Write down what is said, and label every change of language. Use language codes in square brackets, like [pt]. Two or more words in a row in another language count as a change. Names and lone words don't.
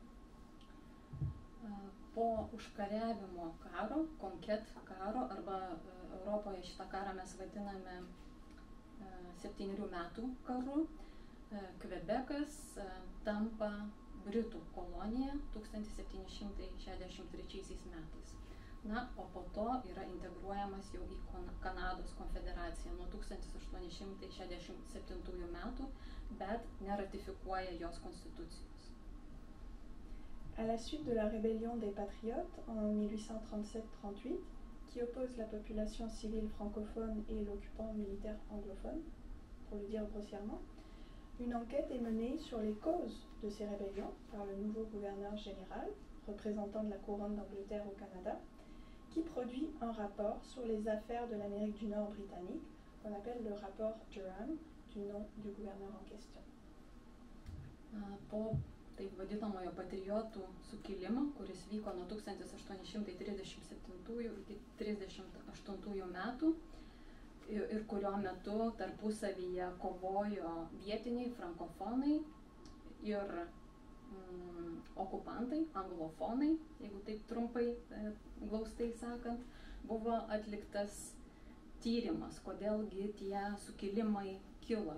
[lt] Po užkariavimo karo, Conquête karo, arba Europoje šitą karą mes vadiname 7 metų karu, Kvebekas tampa Britų kolonija 1763 metais. Na, o po to yra integruojamas jau į Kanados konfederaciją nuo 1867 metų, bet neratifikuoja jos konstitucijos. [fr] À la suite de la rébellion des Patriotes en 1837-38, qui oppose la population civile francophone et l'occupant militaire anglophone, pour le dire grossièrement, une enquête est menée sur les causes de ces rébellions par le nouveau gouverneur général, représentant de la couronne d'Angleterre au Canada, qui produit un rapport sur les affaires de l'Amérique du Nord britannique, qu'on appelle le rapport Durham, du nom du gouverneur en question. [lt] Po taip vadinamojo patriotų sukilimo, kuris vyko nuo 1837 iki 1938 metų ir kurio metu tarpusavyje kovojo vietiniai frankofonai ir okupantai, anglofonai, jeigu taip trumpai, glaustai sakant, buvo atliktas tyrimas, kodėlgi tie sukilimai kilo.